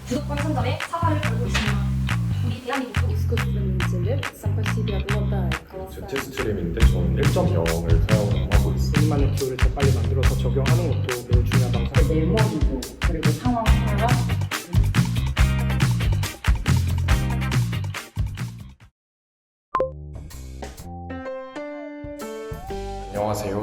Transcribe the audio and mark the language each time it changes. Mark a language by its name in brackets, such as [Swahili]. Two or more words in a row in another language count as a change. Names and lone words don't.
[Korean] 주도권 선점에 사활을 걸고 있습니다. 우리 대한민국도 [Russian] Искусственный интеллект сам по себе обладает колоссальным [Korean] 제트 스트림인데 저는 1.0을 사용하고 있어요. 본인만의 기호를 더 빨리 만들어서 적용하는 것도 매우 중요하다고 생각합니다. 메모리도 그리고 상황 파악 안녕하세요.